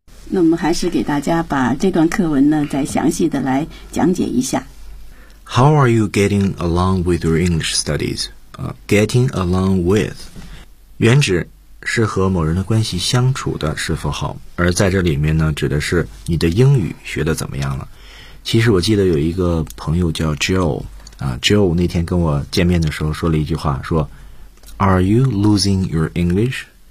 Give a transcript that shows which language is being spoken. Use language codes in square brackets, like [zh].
[zh] 那我们还是给大家把这段课文呢再详细的来讲解一下。 [en] How are you getting along with your English studies? Getting along with. [zh] 原指是和某人的关系相处的是否好，而在这里面呢指的是你的英语学的怎么样了。其实我记得有一个朋友叫 Joe,Joe 那天跟我见面的时候说了一句话，说 [en] Are you losing your English?